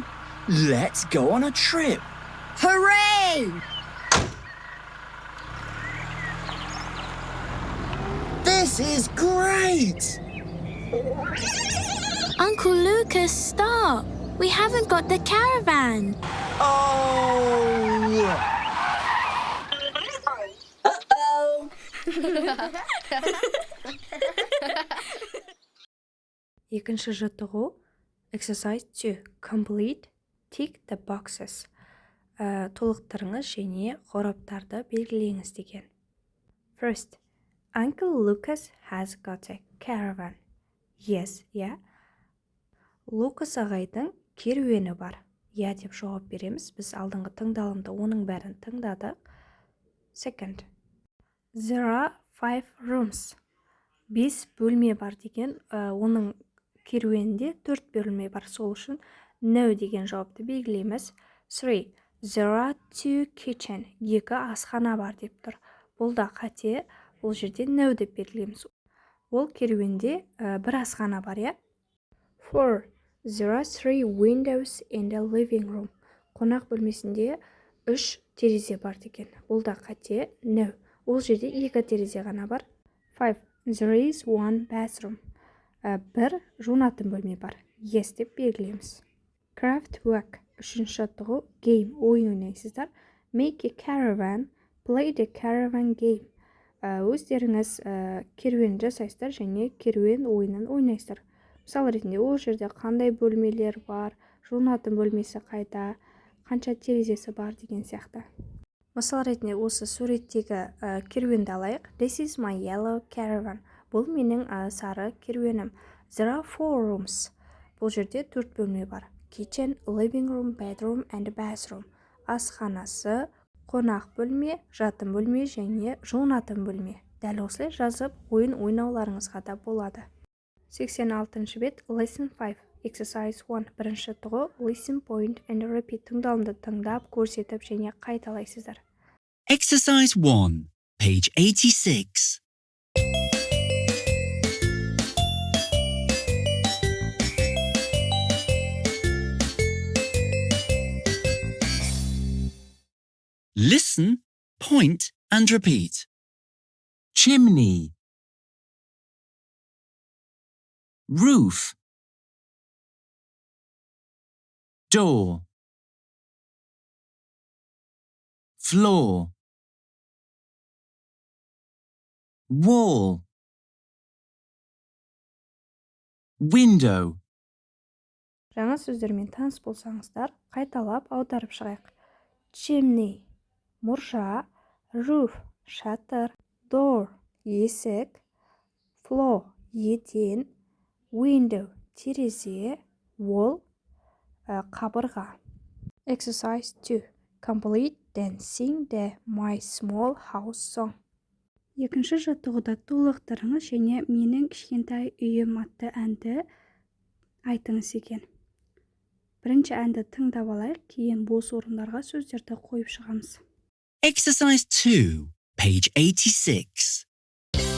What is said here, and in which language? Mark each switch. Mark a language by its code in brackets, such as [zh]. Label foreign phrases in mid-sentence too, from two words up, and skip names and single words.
[en] Let's go on a trip. Hooray! This is great. Uncle Lucas, stop! We haven't got the caravan. Oh! Uh-oh! [kk] Екінші жаттығу [en] Exercise 2 Complete Tick the boxes. Толықтырыңыз және қораптарды белгілеңіз деген. First, Uncle Lucas has got a caravan. Yes, yeah. [kk] Лукас ағайдың керуені бар. Я деп жауап береміз. Біз алдыңғы тыңдалымда оның бәрін тыңдадық. [en] Second, there are 5 rooms. [kk] 5 бөлме бар деген, оның керуенінде 4 бөлме бар. Сол үшін no деген жауапты белгілейміз. 3, [en] there are 2 kitchen. [kk] 2 асхана бар деп тұр. Бұл да қате. Бұл жерде no деп белгілейміз. Ол керуенде бір асхана бар, я? 4, [en] there are 3 windows in the living room. [kk] Қонақ бөлмесінде 3 терезе бар деген. Бұл да қате. No. Ол жерде 2 терезе ғана бар. [en] 5, there is 1 bathroom. [kk] Бір жуынатын бөлме бар. Yes деп белгілейміз. [en] Craft work. [kk] 3-ші жаттығу game. Ойын ойнайсыздар. [en] Make a caravan. Play the caravan game. [kk] Өздеріңіз керуен жасайсыздар және керуен ойынын ойнайсыздар. Мысал ретінде ол жерде қандай бөлмелер бар, жуынатын бөлмесі қайда, қанша терезесі бар деген сияқты. Мысал ретінде осы суреттегі керуенді алайық. [en] This is my yellow caravan. [kk] Бұл менің сары керуенім. [en] There are 4 rooms. [kk] Бұл жерде 4 бөлме бар. [en] Kitchen, living room, bedroom and bathroom. [kk] Асханасы, қонақ бөлме, жатын бөлме және жуынатын бөлме. Дәл осылай жазып, ойын ойнауларыңызға да болады. 86-ші бет [en] Lesson 5 Exercise 1 [kk] бірінші тұғы [en] Listen, point and repeat [kk] тыңдалымды тыңдап, көрсетіп және қайталайсыздар. [en] Exercise 1, page 86. Listen, point and repeat. Chimney. Roof. Door. Floor. Wall. Window. [kk] Жаңа сөздермен таныс болсаңыздар, қайталап аударып шығайық. Chimney мұржа, roof шатыр, door есік, floor еден, window терезе, wall қабырға. [en] Exercise 2 Complete then sing the My Small House song. [kk] Екінші жаттығуды толықтырыңыз және менің кішкентай үйім атты әнді айтыңыз екен. Бірінші әнді тыңдап алайық, кейін бос орындарға сөздерді қойып шығамыз. [en] Exercise 2, page 86.